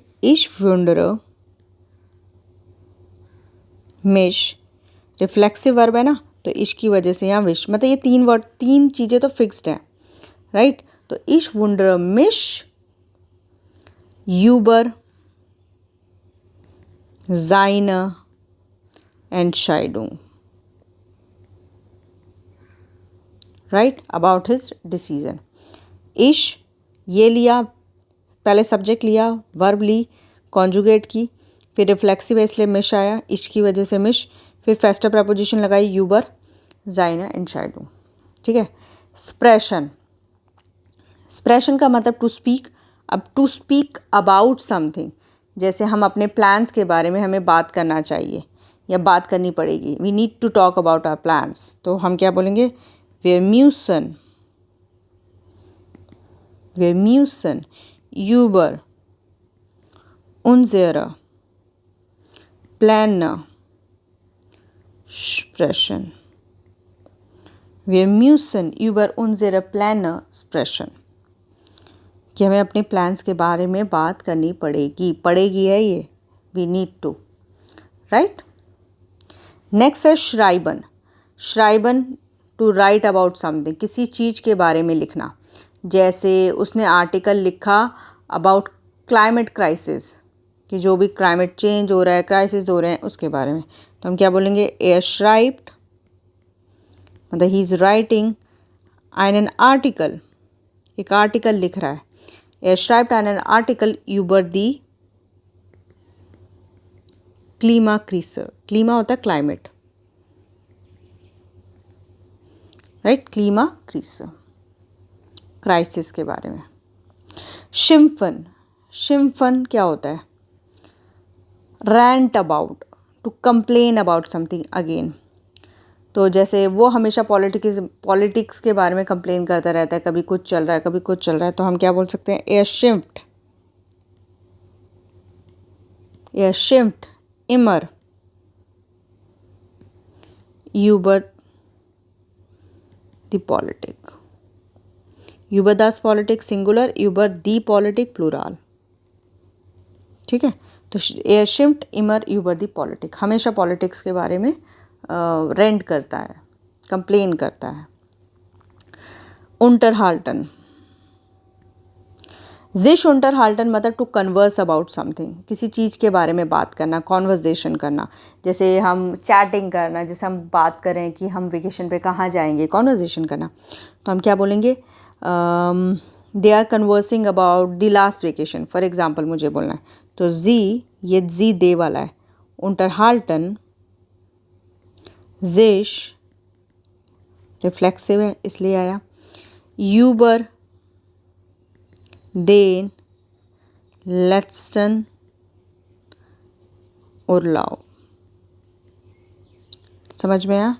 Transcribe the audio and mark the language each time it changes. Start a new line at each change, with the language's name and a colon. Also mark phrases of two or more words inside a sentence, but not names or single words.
German: ich wunder mich,
English: reflexive verb
Hindi: है ना, तो इश की वजह से यहाँ विश, मतलब ये तीन चीज़ें तो फिक्स्ड हैं, राइट।
German: तो ich wunder mich über seine Entscheidung,
English: right, about his decision.
Hindi: इश, ये लिया, पहले सब्जेक्ट लिया, वर्ब ली, कॉन्जुगेट की, फिर रिफ्लेक्सिव है इसलिए मिश आया, इश की वजह से मिश, फिर फेस्टर प्रपोजिशन लगाई
German: über seine Entscheidung,
Hindi: ठीक है। स्प्रेशन, स्प्रेशन का मतलब
English: to speak.
Hindi: अब
English: to speak about something,
Hindi: जैसे हम अपने प्लान्स के बारे में हमें बात करना चाहिए या बात करनी पड़ेगी,
English: we need to talk about our plans,
Hindi: तो हम क्या बोलेंगे?
German: wir müssen über unsere Pläne sprechen. Wir müssen über unsere Pläne sprechen,
Hindi: कि हमें अपने प्लान्स के बारे में बात करनी पड़ेगी है ये,
English: we need to, right.
Hindi: नेक्स्ट है श्राइबन। श्राइबन
English: to write about something,
Hindi: किसी चीज़ के बारे में लिखना। जैसे उसने आर्टिकल लिखा
English: about climate crisis,
Hindi: कि जो भी
English: climate change
Hindi: हो रहा है, क्राइसिस हो रहे हैं, उसके बारे में। तो हम क्या बोलेंगे?
German: er schreibt,
Hindi: मतलब
English: he is writing
German: einen Artikel,
Hindi: एक आर्टिकल लिख रहा है।
German: er schreibt einen Artikel über die Klimakrise,
Hindi: क्लीमा होता है क्लाइमेट, राइट, क्लीमाक्रीस, क्राइसिस के बारे में। शिम्फन, शिम्फन क्या होता है?
English: rant about, to complain about something again.
Hindi: तो जैसे वो हमेशा पॉलिटिक्स के बारे में कंप्लेन करता रहता है, कभी कुछ चल रहा है, कभी कुछ चल रहा है, तो हम क्या बोल सकते हैं?
German: er schimpft immer über die Politik, über das Politik सिंगुलर, über die Politik प्लूरल,
Hindi: ठीक है।
German: तो er schimpft immer über die Politik,
Hindi: हमेशा पॉलिटिक्स के बारे में रेंट करता है, कंप्लेन करता है।
German: unterhalten, sich unterhalten
Hindi: मतलब
English: to converse about something,
Hindi: किसी चीज़ के बारे में बात करना, कॉन्वर्जेशन करना। जैसे हम चैटिंग करना, जैसे हम बात करें कि हम वेकेशन पे कहाँ जाएंगे, कॉन्वर्जेशन करना। तो हम क्या बोलेंगे?
English: they are conversing about the last vacation, for example
Hindi: मुझे बोलना है, तो ये जी दे वाला है,
German: unterhalten sich
Hindi: रिफ्लेक्सिव है इसलिए आया,
German: über den letzten Urlaub,
Hindi: समझ में आया?